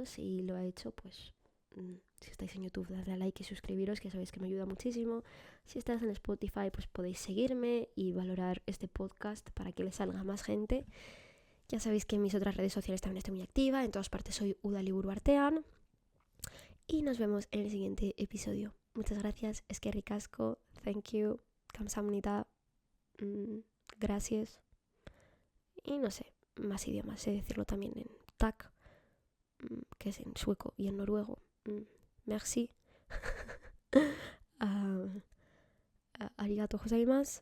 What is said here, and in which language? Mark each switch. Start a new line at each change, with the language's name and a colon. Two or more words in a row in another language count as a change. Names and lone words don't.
Spanish: Si lo ha hecho, pues si estáis en YouTube, dadle a like y suscribiros, que sabéis que me ayuda muchísimo. Si estás en Spotify, pues podéis seguirme y valorar este podcast para que le salga a más gente. Ya sabéis que en mis otras redes sociales también estoy muy activa. En todas partes soy Uda Liburu Artean. Y nos vemos en el siguiente episodio. Muchas gracias.
Basque: Eskerrik asko.
English: Thank you.
Spanish: Kamsahamnida. Gracias. Y no sé, más idiomas. Sé decirlo también en tak, que es en sueco y en noruego.
Japanese: Merci. ありがとうございます.